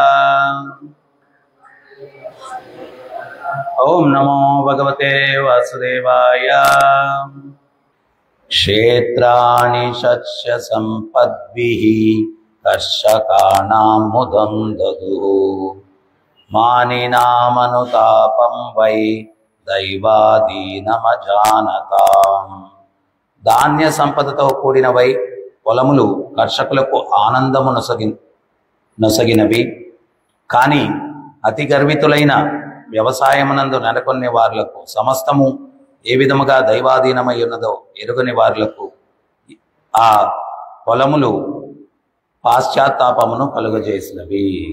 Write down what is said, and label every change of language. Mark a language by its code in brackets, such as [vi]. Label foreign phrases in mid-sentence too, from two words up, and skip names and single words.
[sa] ओम नमो भगवते वासुदेवाय। क्षेत्राणि शस्य सम्पद्भिः कर्षकाणां मुदं ददुः मानिनामनुतापं वै దైవాదీనమజానతాం. [te] ధాన్య సంపదతో కూడినవై పొలములు కర్షకులకు ఆనందము నొసగినవి. కానీ అతి గర్వితులైన వ్యవసాయమునందు నెలకొనే వారులకు సమస్తము ఏ విధముగా దైవాధీనమై ఉన్నదో ఎరుగని వారులకు ఆ పొలములు పాశ్చాత్తాపమును కలుగజేసినవి.